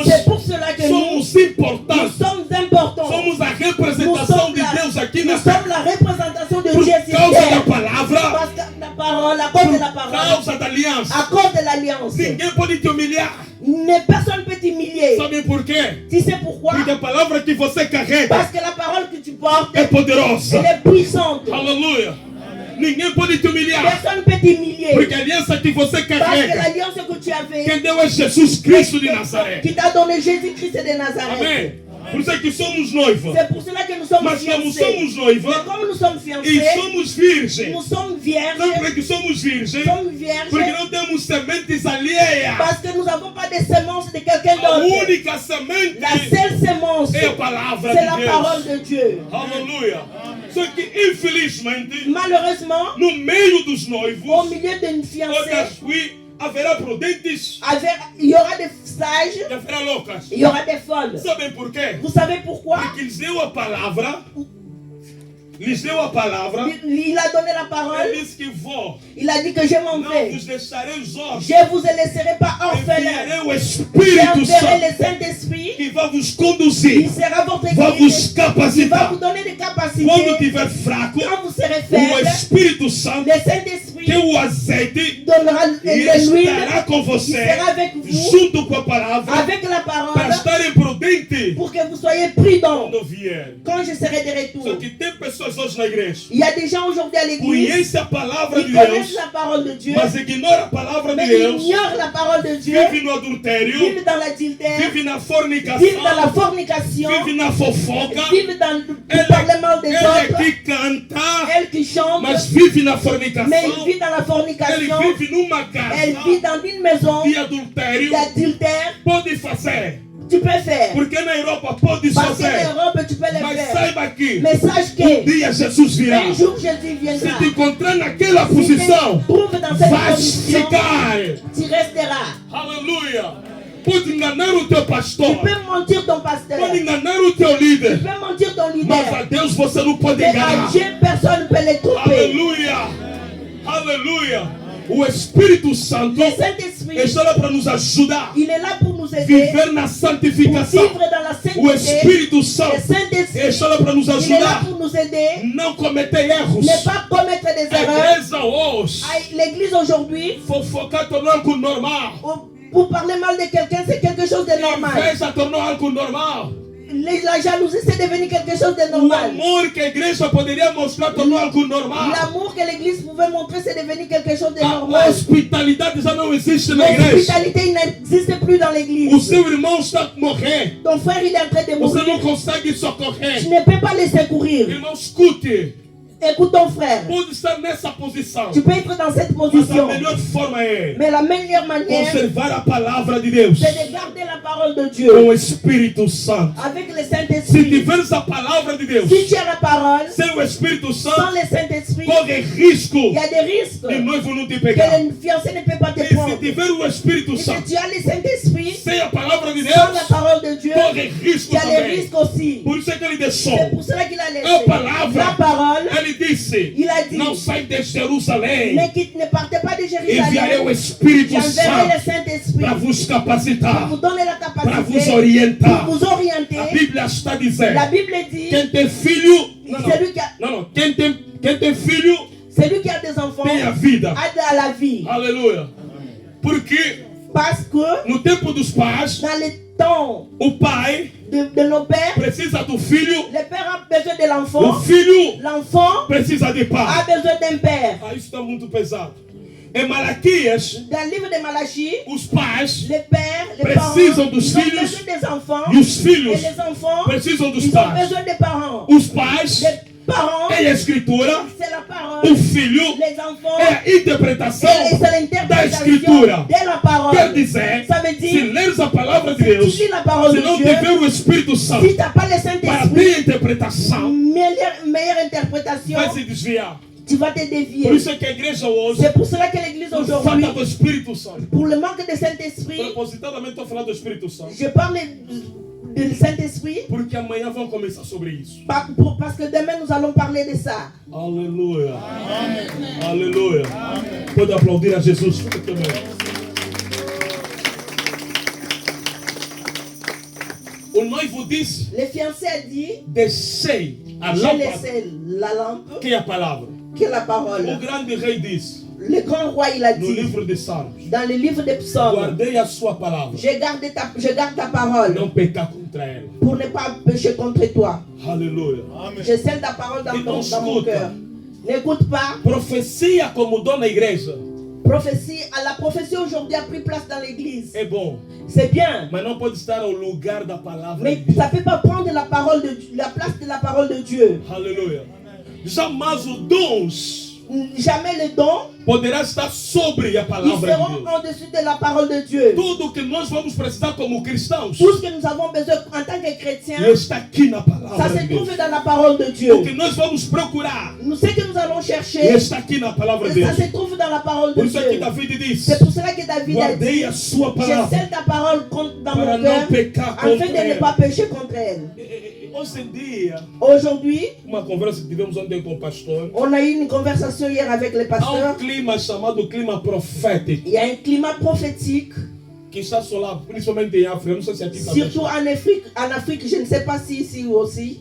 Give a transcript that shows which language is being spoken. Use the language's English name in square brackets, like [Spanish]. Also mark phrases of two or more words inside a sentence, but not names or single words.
[French] C'est pour cela que nous [Portuguese] somos importantes. [French] sommes importants. [Portuguese] Somos a [French] Nous [Portuguese] representação [French] sommes [Portuguese] de Deus aqui [French] nous [Portuguese] na [French] sommes [Portuguese] terra. [French] la représentation de [Portuguese] Por [French] Dieu sur [Portuguese] causa da [French] terre. [Portuguese] palavra, [French] Parce que la parole, à cause de la [Portuguese] por [French] parole, [Portuguese] causa da aliança. [French] à cause de l'alliance, [Portuguese] Ninguém pode te humilhar. [French] mais personne ne peut t'humilier. [Portuguese] Sabe por quê? [French] Tu sais pourquoi? [Portuguese] Porque a palavra que você carrega [French] Parce que la parole que tu portes, [Portuguese] é poderosa. [French] elle est puissante. [Portuguese] Aleluia. Ninguém pode te humilhar. [French] Personne ne peut t'humilier. [Portuguese] Porque a aliança que você [French] Parce que [Portuguese] carrega, [French] l'alliance que tu avais, [Portuguese] quem deu é Jesus Cristo de Nazaré. [French] qui t'a donné Jésus-Christ de Nazareth. [Portuguese] Amém. Por isso é que somos noivos. [French] C'est pour cela que nous sommes [Portuguese] Mas como [French] fiancés. [Portuguese] somos noivos [French] Mais comme nous sommes [Portuguese] e [French] fiancés, [Portuguese] somos virgens, [French] nous sommes vierges, [Portuguese] não é que somos virgens, [French] sommes vierges, [Portuguese] porque não temos sementes alheias. [French] parce que nous n'avons pas des semences de quelqu'un [Portuguese] A [French] d'autre. [Portuguese] única semente [French] La seule semence, [Portuguese] é a palavra [French] c'est [Portuguese] de [French] la [Portuguese] Deus. [French] parole de Dieu. [Portuguese] Aleluia. Só que, infelizmente, [French] Malheureusement, [Portuguese] no meio dos [French] au [Portuguese] noivos, [French] milieu d'une fiancée, [Portuguese] haverá prudentes [French] il y aura des sages, [Portuguese] e haverá loucas. [French] il y aura des folles. [Portuguese] Sabem por quê? [French] Vous savez pourquoi? [Portuguese] Porque lhes deu a palavra, lhes deu a palavra, [French] Il a donné la [Portuguese] ele [French] parole, [Portuguese] disse que vou, [French] il a dit que je m'en [Portuguese] não [French] vais. [Portuguese] vos deixarei órfãos, [French] Je vous laisserai pas orphelins. [Portuguese] enviarei o Espírito [French] J'enverrai [Portuguese] Santo [French] le Saint-Esprit, [Portuguese] que vai vos [French] il [Portuguese] conduzir, [French] sera votre [Portuguese] vai [French] guide, [Portuguese] vos [French] il va [Portuguese] capacitar. [French] vous donner des [Portuguese] Quando [French] capacités. [Portuguese] tiver fraco, [French] Quand vous serez [Portuguese] o [French] faible, [Portuguese] Espírito Santo, [French] le Saint-Esprit [Portuguese] que é o azeite, [French] donnera de l'huile, [Portuguese] estará com [French] il [Portuguese] você, [French] sera avec vous, [Portuguese] junto com a palavra, [French] avec la [Portuguese] para [French] parole, [Portuguese] estarem prudentes [French] pour que vous soyez prudents [Portuguese] quando vier. [French] quand je serai de [Portuguese] Só [French] retour. [Portuguese] que tem pessoas hoje na igreja, [French] Il y a des gens aujourd'hui à l'église [Portuguese] conhecem a palavra de [French] qui connaissent [Portuguese] Deus, [French] la parole de Dieu, [Portuguese] mas ignoram a palavra de [French] mais [Portuguese] Deus, [French] ignorent la parole de Dieu, [Portuguese] vivem no adultério, [French] vivent dans l'adultère, [Portuguese] vivem na [French] vivent dans [Portuguese] fornicação, [French] la fornication, [Portuguese] vivem na fofoca. [French] vivent dans le parlement des [Portuguese] Ele [French] autres, [Portuguese] que canta, [French] elle qui chante, [Portuguese] mas vive na [French] mais [Portuguese] fornicação. [French] elle vit dans la [Portuguese] Ele [French] fornication, [Portuguese] vive numa [French] elle vit [Portuguese] casa [French] dans une maison [Portuguese] de adultério. [French] d'adultère. [Portuguese] Pode fazer, [French] Tu peux faire, [Portuguese] porque na Europa pode [French] parce que [Portuguese] fazer. [French] l'Europe tu peux le [Portuguese] Mas [French] faire, [Portuguese] saiba que [French] mais sache [Portuguese] um [French] que [Portuguese] dia Jesus virá. [French] un jour Jésus [Portuguese] Se [French] viendra. [Portuguese] te encontrar naquela [French] Si tu [Portuguese] posição, [French] te trouves dans cette [Portuguese] vais [French] position, [Portuguese] ficar. [French] tu resteras. [Portuguese] Aleluia. Pode enganar o teu [French] Tu [Portuguese] pastor, [French] peux mentir ton pasteur, [Portuguese] pode enganar o teu [French] tu [Portuguese] líder, [French] peux mentir ton [Portuguese] mas a [French] leader, [Portuguese] Deus você não pode [French] mais à [Portuguese] enganar. [French] Dieu personne ne peut les tromper. [Portuguese] Aleluia. Aleluia. O Espírito Santo [French] Le Saint-Esprit, [Portuguese] está lá para nos ajudar [French] il est là pour nous [Portuguese] a [French] aider, [Portuguese] viver na [French] pour [Portuguese] santificação. [French] vivre dans la [Portuguese] O [French] sainteté. [Portuguese] Espírito [French] Le [Portuguese] Santo [French] Saint-Esprit, [Portuguese] está lá para nos [French] il est là [Portuguese] ajudar [French] pour nous aider, [Portuguese] não cometer erros. [French] ne pas commettre des [Portuguese] A [French] erreurs. [Portuguese] igreja hoje [French] L'église aujourd'hui, [Portuguese] fofocar tornou algo normal. [French] pour parler mal de quelqu'un, c'est quelque chose de normal. [Portuguese] Inveja tornou algo normal. [French] La jalousie, c'est devenu quelque chose de [Portuguese] O [French] normal. [Portuguese] amor que a igreja poderia mostrar tornou algo normal. [French] L'amour que l'église pouvait montrer, c'est devenu quelque chose de [Portuguese] A [French] normal. [Portuguese] hospitalidade já não existe na igreja. [French] L'hospitalité, il n'existe plus dans [Portuguese] O [French] l'église. [Portuguese] seu irmão está a morrer. [French] Ton frère, il est en train de [Portuguese] Você não [French] mourir. [Portuguese] consegue [French] Tu [Portuguese] socorrer. [French] ne peux pas le secourir. [Portuguese] Irmão, escute. [French] Écoute ton frère. [Portuguese] Pode estar nessa posição. [French] Tu peux être dans cette [Portuguese] Mas a [French] position. [Portuguese] melhor forma é [French] Mais la meilleure manière, [Portuguese] conservar a palavra de Deus [French] c'est de garder la parole de [Portuguese] com [French] Dieu. [Portuguese] o Espírito Santo. [French] Avec le [Portuguese] Se [French] Saint-Esprit. [Portuguese] tiveres a palavra de Deus [French] Si tu as la parole, [Portuguese] sem o Espírito [French] sans [Portuguese] Santo, [French] le Saint-Esprit, [Portuguese] corre risco [French] il y a des risques [Portuguese] de noivo não te [French] que [Portuguese] pegar. [French] le fiancé ne peut pas te [Portuguese] E se [French] prendre. [Portuguese] tiver o Espírito [French] Et si [Portuguese] Santo [French] tu as le Saint-Esprit, [Portuguese] sem a palavra de [French] sans la [Portuguese] Deus, [French] parole de Dieu, [Portuguese] corre risco [French] il y a les [Portuguese] também. [French] risques aussi. [Portuguese] Por isso é que ele [French] C'est [Portuguese] deixou [French] pour cela qu'il a [Portuguese] a [French] laissé. [Portuguese] palavra. [French] La parole, [Portuguese] Ele disse: [French] il a dit, [Portuguese] não sai de Jerusalém, [French] ne partez pas de [Portuguese] enviarei o [French] Jérusalem. [Portuguese] Espírito [French] J'enverrai [Portuguese] Santo [French] le Saint-Esprit [Portuguese] para vos [French] pour [Portuguese] capacitar, [French] vous donner la [Portuguese] para vos [French] capacité, [Portuguese] orientar. [French] pour vous [Portuguese] A [French] orienter. [Portuguese] Bíblia está [French] La [Portuguese] dizendo: [French] Bible dit, [Portuguese] quem tem filho, [French] celui qui a, [Portuguese] não, quem tem filho [French] celui qui a des enfants [Portuguese] tem a vida. [French] a de la vie. [Portuguese] Aleluia. Porque [French] Parce que [Portuguese] no tempo dos pais, [French] dans le temps [Portuguese] o pai [French] de nos pères, [Portuguese] precisa do filho, [French] le père a besoin de [Portuguese] o [French] l'enfant, [Portuguese] filho [French] l'enfant [Portuguese] precisa de [French] a [Portuguese] pai. [French] besoin d'un père. [Portuguese] Ah, isso está muito pesado. Em Malaquias, [French] Dans le livre de Malachie, [Portuguese] os pais [French] les pères, les parents, [Portuguese] precisam dos [French] ils ont [Portuguese] filhos [French] besoin des enfants, [Portuguese] e os [French] et [Portuguese] filhos [French] les enfants, [Portuguese] precisam dos [French] ils ont [Portuguese] pais. [French] besoin des parents. [Portuguese] Os pais [French] parents, [Portuguese] é a escritura, [French] c'est la parole. [Portuguese] o filho [French] Les enfants, [Portuguese] é a interpretação [French] et c'est [Portuguese] da [French] l'interprétation [Portuguese] escritura. [French] de la parole. [Portuguese] Quer dizer, [French] Ça veut [Portuguese] se [French] dire, [Portuguese] leres a palavra de [French] si tu [Portuguese] Deus, [French] lis la parole [Portuguese] se [French] de [Portuguese] não [French] Dieu, [Portuguese] tiver o Espírito Santo [French] si tu n'as pas le [Portuguese] para [French] Saint-Esprit, [Portuguese] ter a interpretação, [French] meilleure interprétation, [Portuguese] vai se desviar. [French] tu vas te [Portuguese] Por [French] dévier. [Portuguese] isso é que a igreja hoje, [French] C'est pour cela que l'église [Portuguese] por [French] aujourd'hui, [Portuguese] falta do Espírito Santo, [French] pour le manque de Saint-Esprit, [Portuguese] propositadamente estou falando do Espírito Santo, [French] je parle du Saint-Esprit [Portuguese] porque amanhã vamos começar sobre isso. [French] parce que demain nous allons parler de ça. [Portuguese] Aleluia. Aleluia. Pode aplaudir a Jesus fortemente. O noivo disse: [French] Le fiancé a dit, [Portuguese] deixei a [French] j'ai [Portuguese] lâmpada, [French] laissé la lampe, [Portuguese] que é a palavra. [French] qui est la [Portuguese] O [French] parole. [Portuguese] grande rei disse, [French] Le grand roi, il a [Portuguese] no [French] dit, [Portuguese] livro de Salmos: [French] dans le livre des psaumes, [Portuguese] guardei a sua palavra, [French] je garde ta parole [Portuguese] não pecar contra ela. [French] pour ne pas pécher contre toi. [Portuguese] Aleluia. [French] Je scelle ta parole dans mon [Portuguese] Escuta. [French] cœur. N'écoute pas. [Portuguese] Profecia como dona igreja [French] Prophétie, la prophétie aujourd'hui a pris place dans l'église. [Portuguese] é bom, [French] C'est bien. [Portuguese] mas não pode estar ao lugar da palavra [French] Mais [Portuguese] de Deus. [French] ça ne peut pas prendre la place de la parole de Dieu. [Portuguese] Aleluia. Jamais os dons [French] Jamais les dons, [Portuguese] poderá estar sobre a [French] ils [Portuguese] palavra de [French] seront [Portuguese] Deus. [French] en-dessus de la parole de Dieu. [Portuguese] Tudo que nós vamos precisar como cristãos [French] Tout ce que nous avons besoin en tant que chrétiens, [Portuguese] está aqui na [French] ça [Portuguese] palavra [French] se [Portuguese] de Deus. [French] trouve dans la parole de [Portuguese] O [French] Dieu. [Portuguese] que nós vamos procurar [French] Ce que nous allons chercher, [Portuguese] está aqui na palavra de [French] ça [Portuguese] Deus. [French] se trouve dans la parole de [Portuguese] Por isso é que [French] Dieu. [Portuguese] David disse: [French] C'est pour cela que David a dit, [Portuguese] guardei a sua [French] je [Portuguese] palavra [French] scelle ta parole dans [Portuguese] para [French] mon [Portuguese] não [French] cœur, [Portuguese] pecar [French] afin [Portuguese] contra [French] de ne [Portuguese] ela. [French] pas pécher contre elle. [Portuguese] Hoje em dia, [French] Aujourd'hui, [Portuguese] uma conversa que tivemos ontem com o pastor, [French] on a eu une conversation hier avec le [Portuguese] há [French] pasteur. [Portuguese] clima chamado clima profético [French] Il y a un climat prophétique, [Portuguese] que está solado, principalmente em África. Não sei se aqui também. [French] surtout en Afrique. En Afrique, je ne sais pas si ici aussi.